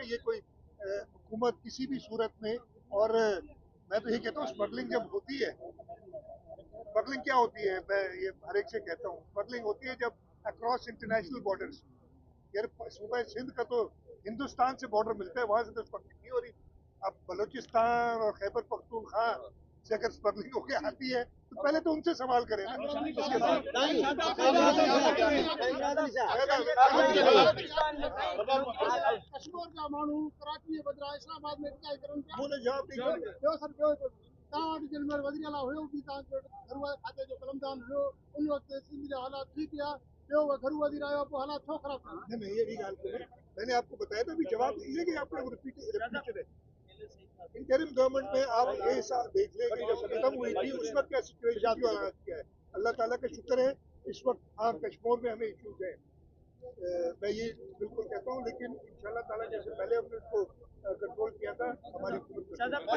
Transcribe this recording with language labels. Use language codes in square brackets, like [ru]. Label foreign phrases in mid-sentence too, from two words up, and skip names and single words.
[ur] یہ کوئی حکومت کسی بھی صورت میں، اور میں تو یہ کہتا ہوں اسمگلنگ جب ہوتی ہے، اسمگلنگ کیا ہوتی ہے، میں یہ ہر ایک سے کہتا ہوں، اسمگلنگ ہوتی ہے جب [en] across international borders, [ur] یار صوبہ سندھ کا تو ہندوستان سے بارڈر ملتا ہے، وہاں سے تو اسمگلنگ نہیں ہو رہی. اب بلوچستان اور خیبر پختونخوا سے اگر اسمگلنگ ہو کے آتی ہے تو پہلے تو ان سے سوال کریں نا، اس کے بعد [sd] कश्मीर जा माण्हू कराची जे बदिरां इस्लामाबाद में इतिकाई करनि पिया। [ur] انہوں نے جواب نہیں ॿियो दिया। [sd] सर ॿियो तव्हां वटि जेॾी महिल वज़ीर आला हुयो बि तव्हांजो घरू खाते जो कलमदान हुयो, उन वक़्तु सिंध जा हालात ठीक हुआ, ॿियो घरू वज़ीर आयो पोइ हालात छो ख़राब थिया? [ur] نہیں، یہ بھی گال کریں، میں نے آپ کو بتایا تھا، بھی جواب دیجیے کہ آپ لوگ ریپیٹڈ ہے. [en] interim government [ur] میں آپ یہ دیکھ لیں کہ جب ختم ہوئی تھی اس وقت کیا سچویشن تھی اور آج کیا ہے. اللہ تعالیٰ کا شکر ہے اس وقت ہاں کشمیر میں ہمیں ایشوز ہے، میں یہ بالکل کہتا ہوں، لیکن ان شاء اللہ تعالیٰ جیسے پہلے ہم نے اس کو کنٹرول کیا تھا، ہماری